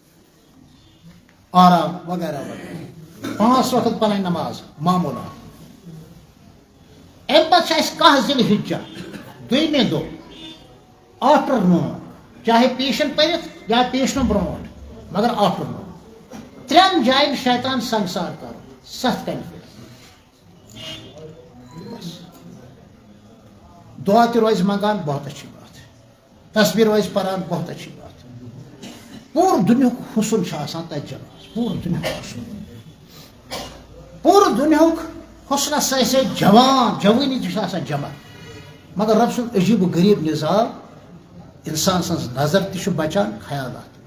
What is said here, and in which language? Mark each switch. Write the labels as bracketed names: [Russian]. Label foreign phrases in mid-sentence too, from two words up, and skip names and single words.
[Kashmiri] آرام وغیرہ وغیرہ 5 وقت پنٕنۍ نماز معموٗلات امہِ پتہٕ چھِ اسہِ 10 ذی الحجہ دوٚیمہِ دۄہ آفٹر نوٗن چاہے پیشن پٔرِتھ یا پیشنہٕ برونٛٹھ مگر آفٹر نوٗن 3 جاین شیطان سنگسار کرُن 7 کنہِ دعا تہِ روزِ منگان [Urdu] بہت اچھی بات [Kashmiri] تصویر روزِ پران [Urdu] بہت اچھی بات [Kashmiri] پوٗرٕ دُنیہُک حُسن چھُ آسان تتہِ جمع پوٗرٕ دُنیہُک حُسن پوٗرٕ دُنیہُک حُسنس سۭتۍ سۭتۍ جوان جوٲنی تہِ چھِ آسان جمع مگر رب سُنٛد عجیٖب و غریٖب نظام انسان سٕنٛز نظر تہِ چھُ بچان خیالات تہِ